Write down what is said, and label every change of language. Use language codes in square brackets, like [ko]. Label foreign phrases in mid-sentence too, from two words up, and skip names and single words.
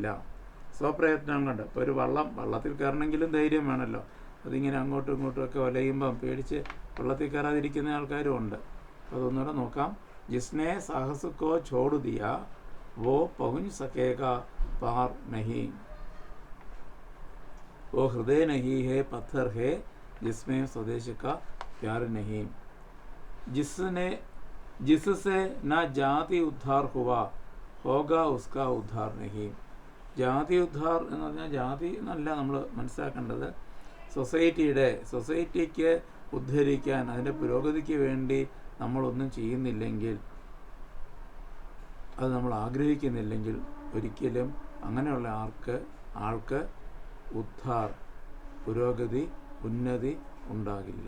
[ml] സ്വപ്രയത്നം കൊണ്ട് ഇപ്പോൾ ഒരു വള്ളത്തിൽ കയറണമെങ്കിലും ധൈര്യം വേണമല്ലോ. അതിങ്ങനെ അങ്ങോട്ടും ഇങ്ങോട്ടും ഒക്കെ ഒലയുമ്പം പേടിച്ച് വെള്ളത്തിൽ കയറാതിരിക്കുന്ന ആൾക്കാരും ഉണ്ട്. അപ്പോൾ അതൊന്നുകൂടെ നോക്കാം. [hi] जिसने साहस को छोड़ दिया वो पहुँच सकेगा पार नहीं. वो हृदय नहीं है पत्थर है जिसमें स्वदेश का प्यार नहीं. जिससे न जाति उद्धार हुआ होगा उसका उद्धार नहीं. [ml] ജാതി ഉദ്ധാർ എന്ന് പറഞ്ഞാൽ ജാതി എന്നല്ല നമ്മൾ മനസ്സിലാക്കേണ്ടത്, സൊസൈറ്റിക്ക് ഉദ്ധരിക്കാൻ, അതിൻ്റെ പുരോഗതിക്ക് വേണ്ടി നമ്മളൊന്നും ചെയ്യുന്നില്ലെങ്കിൽ, അത് നമ്മൾ ആഗ്രഹിക്കുന്നില്ലെങ്കിൽ ഒരിക്കലും അങ്ങനെയുള്ള ആൾക്ക് ഉദ്ധാർ, പുരോഗതി, ഉന്നതി ഉണ്ടാകില്ല.